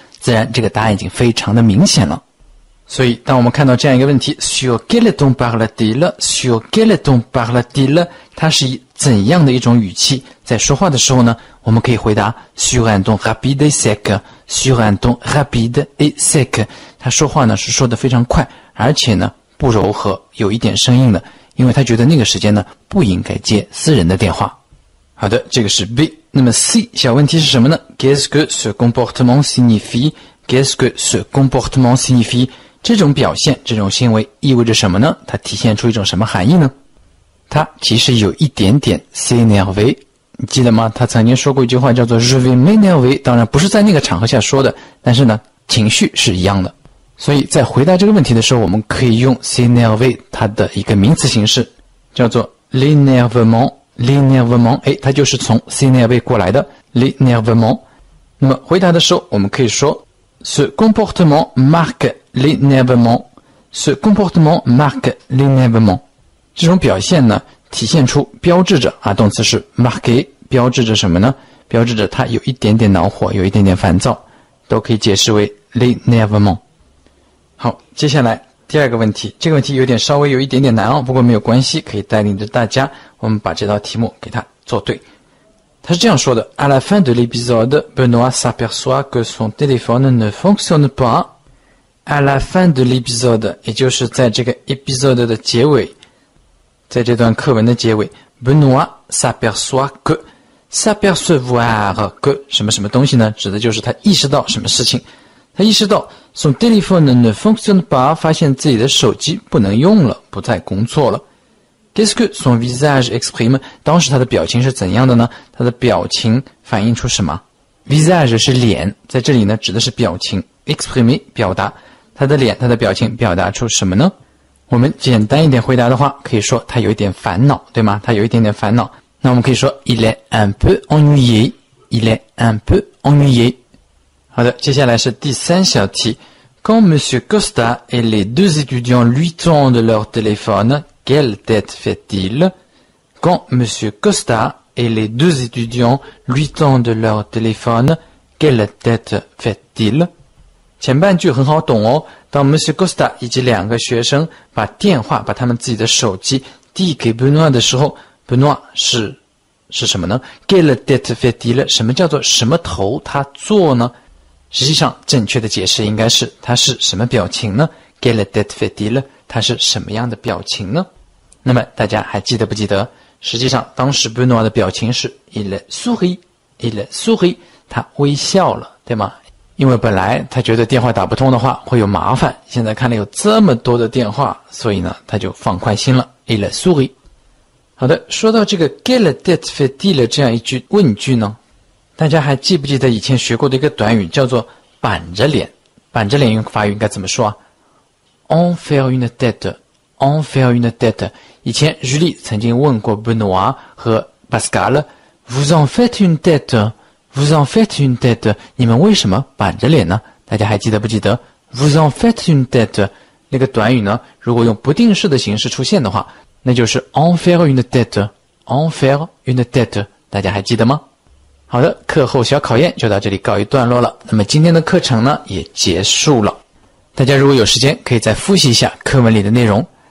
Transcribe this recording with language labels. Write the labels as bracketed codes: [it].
[zh] 自然这个答案已经非常的明显了。所以当我们看到这样一个问题 [fr] sur quel ton parle-t-il [zh] sur quel ton parle-t-il 它是以怎样的一种语气在说话的时候呢，我们可以回答 [fr] sur un ton rapide et sec [zh] sur un ton rapide et sec 他说话呢是说得非常快，而且呢不柔和，有一点生硬的，因为他觉得那个时间呢不应该接私人的电话。好的，这个是 B。那么 C 小问题是什么呢？ [fr] Qu'est-ce que ce comportement signifie Qu'est-ce que ce comportement signifie [zh] 这种表现，这种行为意味着什么呢？它体现出一种什么含义呢？它其实有一点点 s'énerver， 你记得吗？他曾经说过一句话叫做 [fr] Je vais m'énerver， [zh] 当然不是在那个场合下说的，但是呢情绪是一样的。所以在回答这个问题的时候，我们可以用 s'énerver 它的一个名词形式叫做 l'énervement， 它就是从 s'énerver 过来的 l'énervement。那么回答的时候我们可以说 [fr] Ce comportement marque l'énervement [zh] Ce comportement marque l'énervement 这种表现呢体现出标志着动词是 marquer， 标志着什么呢？标志着他有一点点恼火，有一点点烦躁，都可以解释为 l'énervement。好，接下来第二个问题，这个问题稍微有一点点难不过没有关系，可以带领着大家我们把这道题目给它做对。他是这样说的 [fr] À la fin de l'épisode, Benoît s'aperçoit que son téléphone ne fonctionne pas. À la fin de l'épisode, [zh] 也就是在这个 episode 的结尾，在这段课文的结尾 [fr] Benoît s'aperçoit que s'apercevoir que [zh] 什么什么东西呢？指的就是他意识到什么事情，他意识到 [fr] son téléphone ne fonctionne pas， [zh] 发现自己的手机不能用了，不再工作了。 [fr] Qu'est-ce que son visage exprime？ [zh] 当时他的表情是怎样的呢？他的表情反映出什么？ Visage 是脸，在这里呢指的是表情， exprimer 表达，他的脸，他的表情表达出什么呢？我们简单一点回答的话，可以说他有一点烦恼，对吗？他有一点点烦恼，那我们可以说 [fr] Il est un peu ennuyé [zh] Il est un peu ennuyé。好的，接下来是第三小题 [fr] Quand Monsieur Costa et les deux étudiants lui tendent leur téléphone, quelle tête fait-il? Quand Monsieur Costa et les deux étudiants lui tendent leur téléphone, quelle tête fait-il? [zh] 前半句很好懂哦。当 Monsieur Costa 以及两个学生把他们自己的手机递给 Benoît 的时候 Benoît 是什么呢？ [fr] Quelle tête fait-il? [zh] 什么叫做什么头他做呢？实际上正确的解释应该是他是什么表情呢？ [fr] Quelle tête fait-il? [zh] 他是什么样的表情呢？那么大家还记得不记得？实际上当时 Benoît 的表情是 [fr] Il sourit， [zh] 他微笑了，对吗？因为本来他觉得电话打不通的话会有麻烦，现在看了有这么多的电话，所以呢他就放宽心了 [fr] Il sourit。 [zh] 好的，说到这个 [fr] Quelle tête fait-il [zh] 这样一句问句呢，大家还记不记得以前学过的一个短语叫做板着脸？板着脸用法语应该怎么说啊？ [fr] En faire une tête En faire une tête。 [zh] 以前 Julie 曾经问过 Benoît 和 Pascal [fr] Vous en faites une tête Vous en faites une tête [zh] 你们为什么板着脸呢？大家还记得不记得 [fr] Vous en faites une tête [zh] 那个短语呢，如果用不定式的形式出现的话，那就是 [fr] En faire une tête [zh] En faire une tête 大家还记得吗？好的，课后小考验就到这里告一段落了。那么今天的课程呢也结束了，大家如果有时间可以再复习一下课文里的内容。